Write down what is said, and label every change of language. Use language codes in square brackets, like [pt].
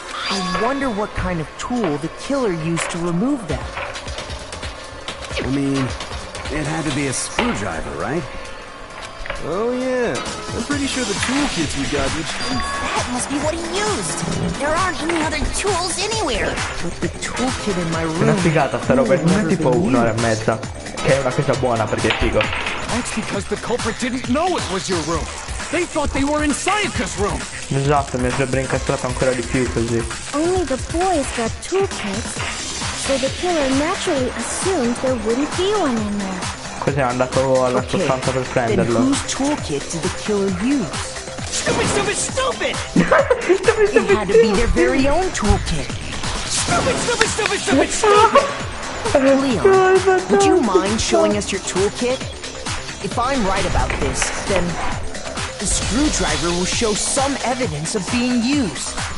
[en] I wonder what kind of tool the killer used to remove them. I mean, it had to be a screwdriver, right? Oh yeah, I'm pretty sure the toolkits we got each... That must be what he used. There aren't any other tools anywhere. But the toolkit in my room... [it] Una figata sta roba, non è tipo un'ora e mezza. Che è una cosa buona perché è figo. [en] That's because the culprit didn't know it was your room. They thought they were in Sayaka's room. [it] Esatto, mi avrebbe incastrato ancora di più così. [en] Only the boys got toolkits, so the killer naturally assumed there wouldn't be one in there. [it] Così è andato alla sostanza per prenderlo. [en] Then whose toolkit did the killer use? Stupid, stupid, stupid! It had to be their very own toolkit. Stupid, stupid, stupid, stupid, stupid! Leon, would you mind showing us your toolkit? If I'm right about this, then the screwdriver will show some evidence of being used.